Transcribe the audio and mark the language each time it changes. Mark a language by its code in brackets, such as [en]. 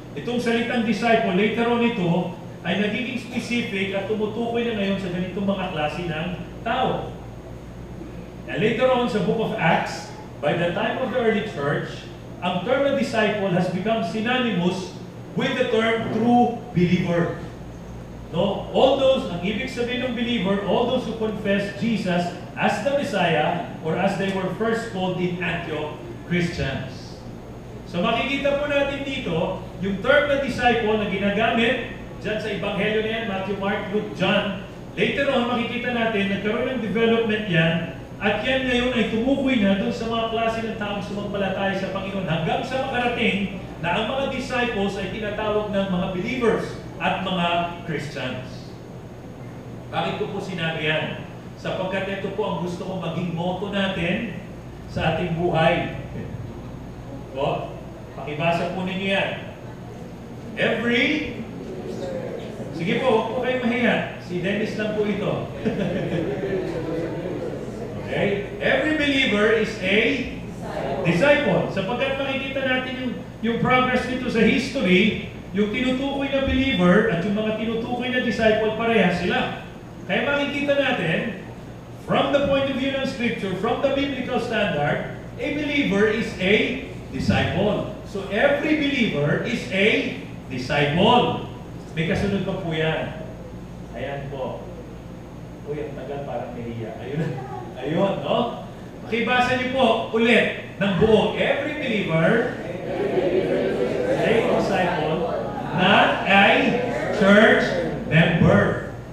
[tl] Itong salitang disciple, [en] later on [tl] ito, ay nagiging specific at tumutukoy na ngayon sa ganitong mga klase ng tao. [en] And later on sa book of Acts, by the time of the early church, [tl] ang term na [en] disciple has become synonymous with the term true believer. No? All those, [tl] ang ibig sabihin ng [en] believer, all those who confess Jesus as the Messiah, or as they were first called in Antioch, Christians. [tl] So makikita po natin dito, yung term na disciple na ginagamit dyan sa Ebanghelyo na yan, Matthew, Mark, Luke, John. [en] Later on, [tl] makikita natin, nagkaroon ng development yan, at yan ngayon ay tumukoy na doon sa mga klase ng taong sumampalataya sa Panginoon hanggang sa makarating na ang mga disciples ay tinatawag ng mga believers at mga Christians. Bakit ko po sinabi yan? Sapagkat ito po ang gusto kong maging motto natin sa ating buhay. O, pakibasa po ninyo yan. Sige po, huwag po kayong mahiya. Si Dennis lang po ito. [en] Okay? Every believer is a disciple. [tl] Sapagkat makikita natin yung progress nito sa history, yung tinutukoy na believer at yung mga tinutukoy na disciple, parehas sila. Kaya makikita natin, [en] from the point of view ng Scripture, from the biblical standard, a believer is a disciple. So every believer is a disciple. [tl] May kasunod pa po yan. Ayan po. Uy, ang tagal parang nahiya. Ayun, no? Makibasa niyo po ulit ng buo. [en] Every believer is a disciple, not a church member.